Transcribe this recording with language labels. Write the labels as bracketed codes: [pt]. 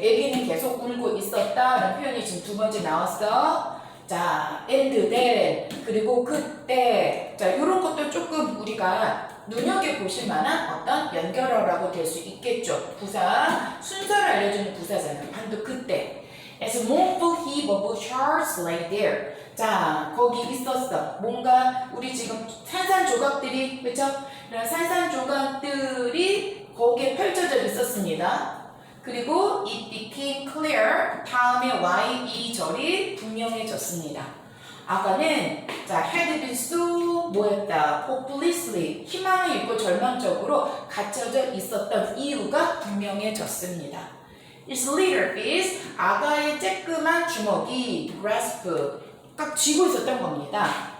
[ko] 애기는 계속 울고 있었다라는 표현이 지금 두 번째 나왔어. 자, [en] and then, [ko] 그리고 그때. 자, 이런 것도 조금 우리가 눈여겨보실 만한 어떤 연결어라고 될 수 있겠죠. 부사, 순서를 알려주는 부사잖아요. 반도 그때. [en] As a mournful heap of shards lay there. [ko] 자, 거기 있었어. 뭔가 우리 지금 산산조각들이, 그렇죠? 이런 산산조각들이 거기에 펼쳐져 있었습니다. 그리고 [en] it became clear. [ko] 다음에 y 절이 분명해졌습니다. 아까는 자, [en] had been so [ko] 뭐였다? [en] hopelessly [ko] 희망을 잃고 절망적으로 갇혀져 있었던 이유가 분명해졌습니다. [en] Its little fist, [ko] 아가의 쬐끄만 주먹이 [en] grasp, [ko] 딱 쥐고 있었던 겁니다.